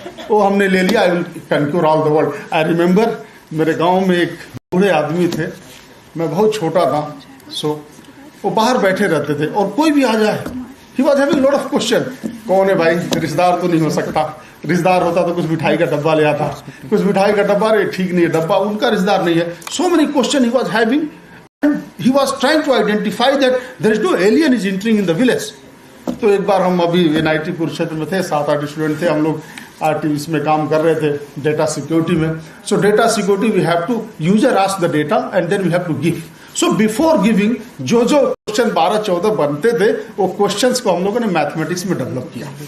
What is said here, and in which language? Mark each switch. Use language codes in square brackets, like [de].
[hi] वो हमने ले लिया. [en] I will conquer all the world. I remember [hi] मेरे गांव में एक बूढ़े आदमी थे. मैं बहुत छोटा था. वो बाहर बैठे रहते थे और कोई भी आ जाए [en] He was having lot of question. [hi] कौन है भाई? रिश्तेदार तो नहीं हो सकता. रिश्तेदार होता तो कुछ मिठाई का डब्बा ले आता. कुछ मिठाई का डब्बा, अरे ठीक नहीं है डब्बा, उनका रिश्तेदार नहीं है. [en] So many question he was having. He was trying to identify that there is no alien is entering in the village. [hi] तो एक बार हम अभी NIT कुरुक्षेत्र में थे, 7-8 स्टूडेंट थे. हम लोग RTVs में काम कर रहे थे डेटा सिक्योरिटी में. [en] So data security we have to user ask the data and then we have to give. So before giving [hi] जो क्वेश्चन 12-14 बनते थे वो क्वेश्चंस को हम लोगों ने मैथमेटिक्स में डेवलप किया.